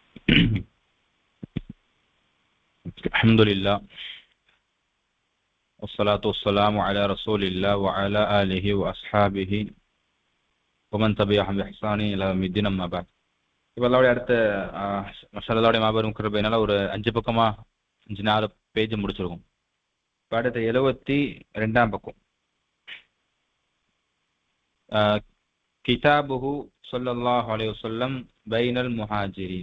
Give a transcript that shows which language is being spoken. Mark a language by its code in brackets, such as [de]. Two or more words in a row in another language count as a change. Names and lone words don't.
[ar] الحمد لله والصلاة والسلام على رسول الله وعلى آله وأصحابه ومن تبعهم بإحسان إلى يوم الدين أما بعد. [ta] இப்போ அல்லாவுடைய அடுத்த மஷாலாவுடைய மாபெரும் கிருபையினால ஒரு 5 பக்கமா 4 பேஜ் முடிச்சிருக்கும். இப்போ அடுத்த 72ஆம் பக்கம். [ar] كتابه صلى الله عليه وسلم بين المهاجرين.